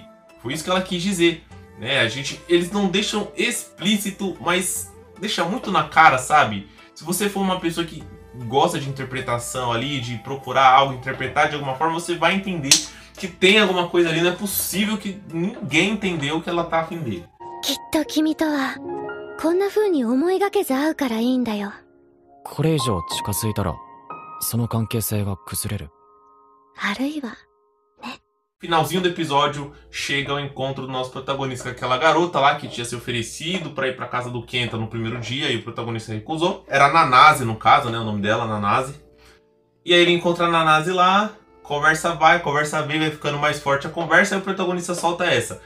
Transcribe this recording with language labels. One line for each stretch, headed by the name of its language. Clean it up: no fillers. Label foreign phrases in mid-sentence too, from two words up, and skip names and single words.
Portuguese: Foi isso que ela quis dizer, né? Eles não deixam explícito, mas deixa muito na cara, sabe? Se você for uma pessoa que gosta de interpretação ali, de procurar algo, interpretar de alguma forma, você vai entender que tem alguma coisa ali. Não é possível que ninguém entendeu que ela tá afim dele.
Japanese: きっと君とはこんな風に思いがけず会うからいいんだよ。これ以上近づいたらその関係性が崩れる。あるいは
Portuguese: Finalzinho do episódio, chega ao encontro do nosso protagonista com aquela garota lá que tinha se oferecido pra ir pra casa do Kenta no primeiro dia, e o protagonista recusou. Era a Nanase, no caso, né? O nome dela, Nanase. E aí ele encontra a Nanase lá, conversa vai, conversa vem, vai ficando mais forte a conversa, e o protagonista solta essa.